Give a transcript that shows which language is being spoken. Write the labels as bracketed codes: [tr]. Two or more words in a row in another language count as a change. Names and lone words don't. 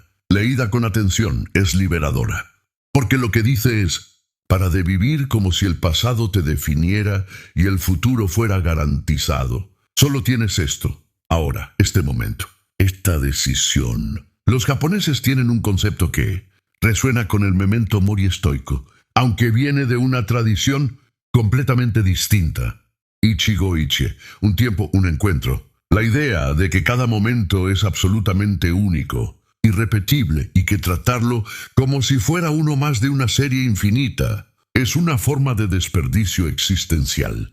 [es] Leída con atención, es liberadora. Porque lo que dice es: para de vivir como si el pasado te definiera y el futuro fuera garantizado. Solo tienes esto, ahora, este momento, esta decisión. Los japoneses tienen un concepto que resuena con el [la] memento mori [es] estoico, aunque viene de una tradición completamente distinta. [ja] 一期一会, [es] un tiempo, un encuentro. La idea de que cada momento es absolutamente único, irrepetible, y que tratarlo como si fuera uno más de una serie infinita es una forma de desperdicio existencial.